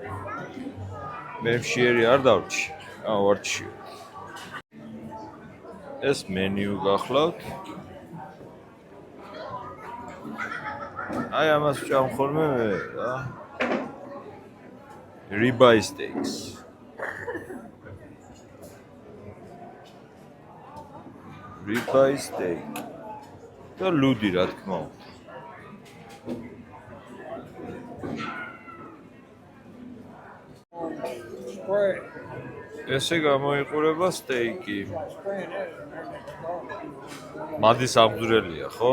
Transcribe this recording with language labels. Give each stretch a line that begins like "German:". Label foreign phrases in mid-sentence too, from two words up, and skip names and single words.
Georgian: მე მშიერი არ დავრჩი. ვარჩი. ეს მენიუ გახლავთ. აი ამას ვჭამ ხოლმე მე რა.
English: Ribeye steaks. Ribeye steak.
Georgian: და ლუდი რა თქმა უნდა. ესე გამოიყურება სტეიკი. მადის ამგვრელია, ხო?